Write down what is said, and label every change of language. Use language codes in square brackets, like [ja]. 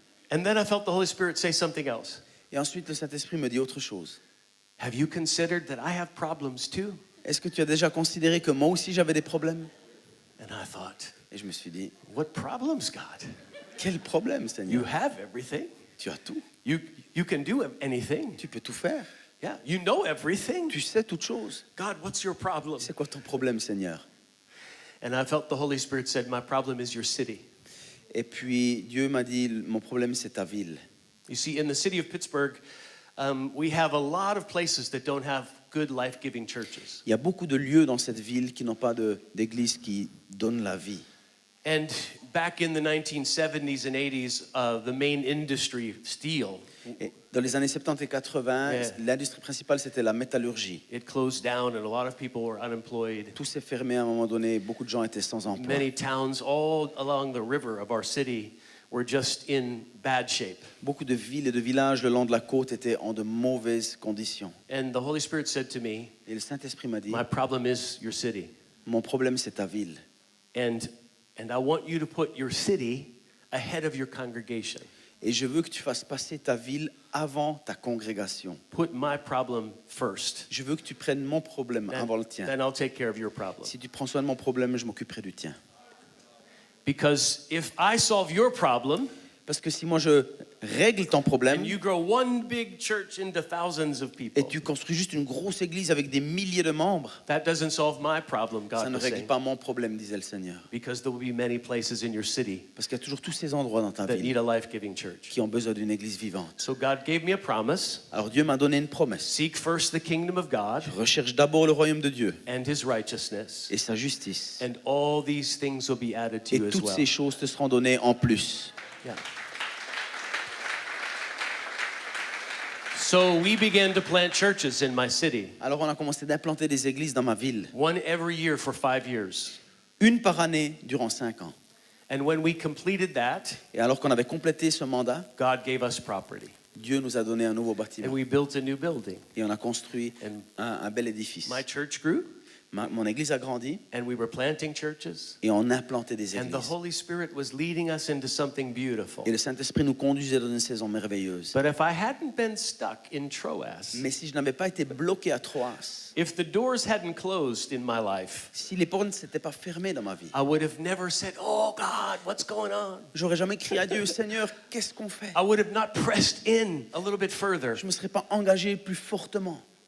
[en] And then I felt the Holy Spirit say something else. [fr] Et ensuite, le Saint-Esprit me dit autre chose. [en] Have you considered that I have problems too? [fr] Est-ce que tu as déjà considéré que moi aussi j'avais des problèmes? [en] And I thought, [fr] Et je me suis dit, [en] what problems, God? [fr] quel problème, [en] You [fr] Seigneur? [en] have everything. [fr] Tu as tout. [en] You can do anything. [fr] Tu peux tout faire. [en] Yeah, you know everything. [fr] Tu sais toutes choses. [en] God, what's your problem? [fr] C'est quoi ton problème, Seigneur? [en] And I felt the Holy Spirit said, my problem is your city. [fr] Et puis Dieu m'a dit, mon problème c'est ta ville. [en] You see, in the city of Pittsburgh, we have a lot of places that don't have good life-giving churches. [fr] Il y a beaucoup de lieux dans cette ville qui n'ont pas d'église qui donne la vie. [en] And back in the 1970s and 80s, the main industry, steel, [fr] Et dans les années 70 et 80, [en] Yeah. [fr] l'industrie principale c'était la métallurgie. [en] it closed down and a lot of people were unemployed. [fr] Tout s'est fermé à un moment donné, beaucoup de gens étaient sans emploi. [en] Many towns all along the river of our city were just in bad shape. [fr] Beaucoup de villes et de villages le long de la côte étaient en de mauvaises conditions. [en] And the Holy Spirit said to me, [fr] Et le Saint-Esprit m'a dit, [en] my problem is your city. [fr] mon problème c'est ta ville. [en] And I want you to put your city ahead of your congregation. [fr] Et je veux que tu fasses passer ta ville avant ta congrégation. [en] Put my problem first. [fr] Je veux que tu prennes mon problème avant le tien. [en] Then I'll take care of your problem. [fr] Si tu prends soin de mon problème, je m'occuperai du tien. [en] Because if I solve your problem, [fr] Parce que si moi je règle ton problème [en] and you grow one big church into thousands of people, [fr] et tu construis juste une grosse église avec des milliers de membres, [en] that doesn't solve my problem, [fr] ça [en] God [fr] ne [en] was [fr] règle [en] saying. [fr] pas mon problème, disait le Seigneur. [en] Because there will be many places in your city [fr] Parce qu'il y a toujours tous ces endroits dans ta [en] that need [fr] ville [en] a life-giving church. [fr] qui ont besoin d'une église vivante. [en] So God gave me a promise. [fr] Alors Dieu m'a donné une promesse. [en] Seek first the kingdom of God [fr] Recherche d'abord le royaume de Dieu [en] and his righteousness, [fr] et sa justice. [en] and all these things will be added to [fr] Et [en] you as [fr] toutes [en] well. [fr] ces choses te seront données en plus. [en] Yeah. So we began to plant churches in my city, [fr] Alors on a commencé d'implanter des églises dans ma ville. [en] one every year for 5 years. [fr] Une par année durant 5 ans. [en] And when we completed that, [fr] Et alors qu'on avait complété ce mandat, [en] God gave us property. [fr] Dieu nous a donné un nouveau [en] And [fr] bâtiment. [en] we built a new building. [fr] Et on a construit [en] And [fr] un bel édifice. [en] my church grew, [fr] Mon église a grandi [en] and we were planting churches. [fr] et on a implanté des [en] And the [fr] églises. [en] Holy Spirit was leading us into something beautiful. [fr] Et le Saint-Esprit nous conduisait dans une saison merveilleuse. [en] But if I hadn't been stuck in Troas, [fr] Mais si je n'avais pas été bloqué à Troas, [en] if the doors hadn't closed in my life, [fr] si les portes ne s'étaient pas fermées dans ma vie, [en] I would have never said, "Oh God, what's going on?" [fr] j'aurais jamais crié à Dieu, Seigneur, qu'est-ce qu'on fait? [en] I would have not pressed in a little bit further [fr] Je ne me serais pas engagé plus fortement.